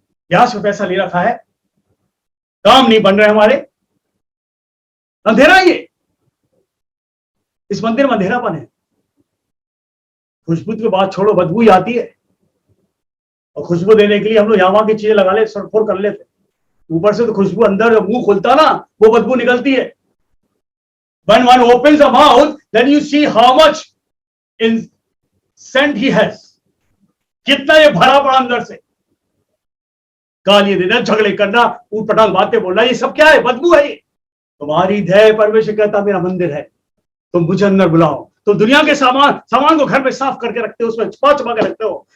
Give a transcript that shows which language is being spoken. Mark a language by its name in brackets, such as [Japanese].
[Hindi] ब्याज पे पैसा ले रखा है, काम नहीं बन रहे हमारे, अंधेरा ही है। इस मंदिर में अंधेरापन है। खुशबू की बात छोड़ो, बदबू ही आती है, और खुशबू देने के लिए हम लोग यहां वहां की चीजें लगा ले, सरफोर कर लेते, ऊपर से तो खुशबू अंदर जब मुंह खुलता ना, वो बदबू निकलती है। [English] When one opens the mouth, then you see how much in scent he has. [Hindi] कितना ये भरा पड़ा अंदर से, गाली देना, झगड़े करना, ऊट पटांग बातें बोलना, ये सब क्या है? बदबू है ये। तुम्हारी दया परमेश्वर कहता मेरा मंदिर है, तुम मुझे अंदर बुलाओ। तुम दुनिया के सामान को घर में साफ करके रखते हो, उसमें छुपा छुपा के रखते हो।